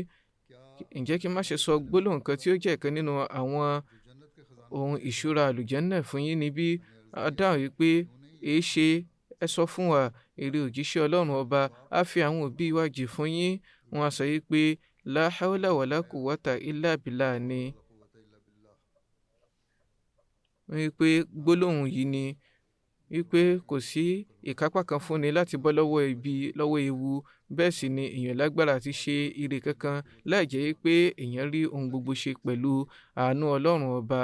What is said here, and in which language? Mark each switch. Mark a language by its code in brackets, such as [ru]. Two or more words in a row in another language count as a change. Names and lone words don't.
[yo] Ǹjẹ́ kí n má ṣe sọ gbólóhùn kan tí ó jẹ́ ìkan nínú àwọn ohun ìṣúra àlùjánnà fún yín níbí? A dáhùn wípé èéṣe, ẹ sọ fún wa, ìrẹ òjíṣẹ́ Ọlọ́run ọba, a fi àwọn òbí wa jì fún yín. Wọ́n á sọ wípé [ar] لا حول ولا قوة إلا بالله [yo] ni. Wípé gbólóhùn yìí ni wípé kò sí ìkápá kan fúnni láti bọ́ lọ́wọ́ ibi, lọ́wọ́ ewu. Bẹ́ẹ̀ sì ni èèyàn lágbára ti ṣe ire kankan láì jẹ́ pé èèyàn rí ohun gbogbo ṣe pẹ̀lú àánú Ọlọ́run ọba.